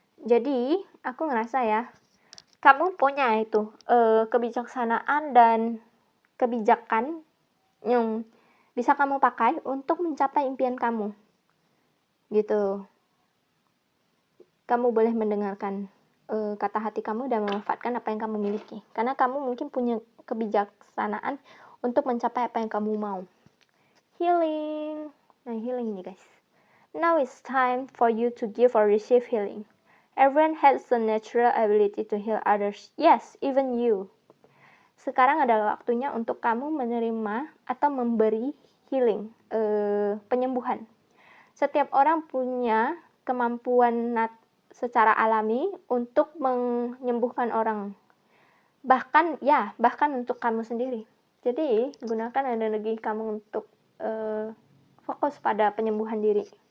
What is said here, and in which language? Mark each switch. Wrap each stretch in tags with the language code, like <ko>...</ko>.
<id>Jadi, aku ngerasa ya, kamu punya itu kebijaksanaan dan kebijakan yang bisa kamu pakai untuk mencapai impian kamu gitu. Kamu boleh mendengarkan kata hati kamu dan memanfaatkan apa yang kamu miliki, karena kamu mungkin punya kebijaksanaan untuk mencapai apa yang kamu mau.</id> <en>Healing. Nah, healing ini guys, now it's time for you to give or receive healing. Everyone has the natural ability to heal others. Yes, even you.</en> <id>Sekarang adalah waktunya untuk kamu menerima atau memberi healing, penyembuhan. Setiap orang punya kemampuan secara alami untuk menyembuhkan orang. Bahkan untuk kamu sendiri. Jadi, gunakan energi kamu untuk fokus pada penyembuhan diri.</id>